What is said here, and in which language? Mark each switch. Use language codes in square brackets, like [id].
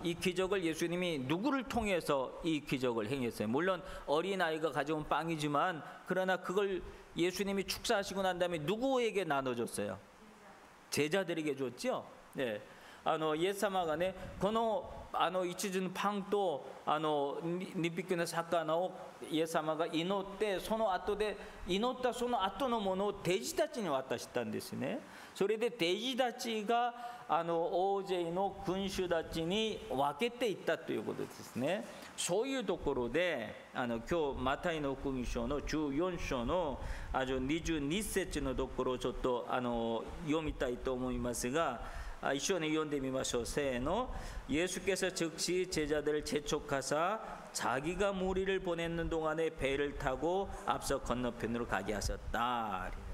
[ko] 이 기적을 예수님이 누구를 통해서 이 기적을 행했어요. 물론 어린아이가 가져온 빵이지만 그러나 그걸 예수님이 축사하시고 난 다음에 누구에게 나눠줬어요? 제자들에게 줬죠. 네. [ja] イエス様がね、この一つのパンと2匹の魚をイエス様が祈って、その後で祈ったその後のものを弟子たちに渡したんですね。それで弟子たちが大勢の君主たちに分けていったということですね。そういうところで今日マタイの福音書の14章の22節のところをちょっと読みたいと思いますが、一緒に読んでみましょう。せーの。 [ko] 예수께서 즉시 제자들을 재촉하사 자기가 무리를 보내는 동안에 배를 타고 앞서 건너편으로 가게 하셨다.